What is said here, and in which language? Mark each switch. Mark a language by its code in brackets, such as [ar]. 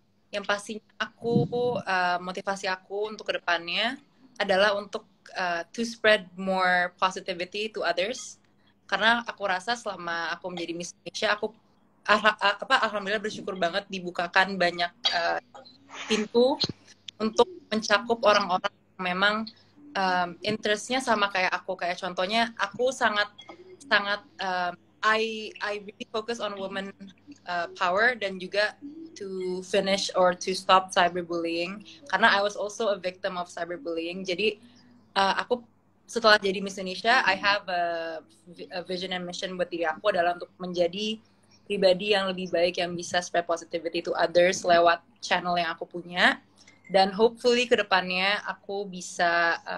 [id] Yang pastinya motivasi aku untuk kedepannya adalah untuk [en] to spread more positivity to others. [id] Karena aku rasa selama aku menjadi Miss Indonesia, aku alhamdulillah bersyukur banget dibukakan banyak pintu untuk mencakup orang-orang yang memang interestnya sama kayak aku. Kayak contohnya aku sangat [en] I really focus on women power [id] dan juga [en] to finish or to stop cyberbullying, karena I was also a victim of cyberbullying. [id] Jadi aku setelah jadi Miss Indonesia, [en] I have a vision and mission [id] buat diri aku adalah untuk menjadi pribadi yang lebih baik yang bisa [en] spread positivity to others [id] lewat channel yang aku punya, dan hopefully kedepannya aku bisa